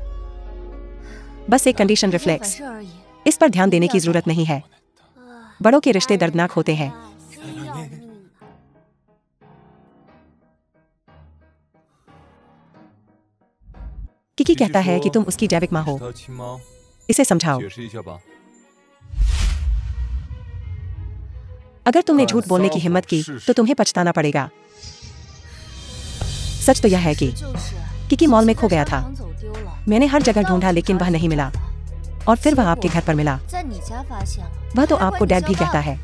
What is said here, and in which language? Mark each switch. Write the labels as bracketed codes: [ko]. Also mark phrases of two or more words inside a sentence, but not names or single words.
[hi] बस एक [en] condition reflex, [hi] इस पर ध्यान देने की जरूरत नहीं है। बड़ों के रिश्ते दर्दनाक होते हैं। किकी कहता है कि तुम उसकी जैविक माँ हो। [zh] 他亲妈， [hi] इसे समझाओ। [zh] 解释一下吧。 [hi] अगर तुमने झूठ बोलने की हिम्मत की तो तुम्हें पछताना पड़ेगा। सच तो यह है कि किकी मॉल में खो गया था। मैंने हर जगह ढूंढा लेकिन वह नहीं मिला, और फिर वह आपके घर पर मिला। वह तो आपको डैड भी कहता है।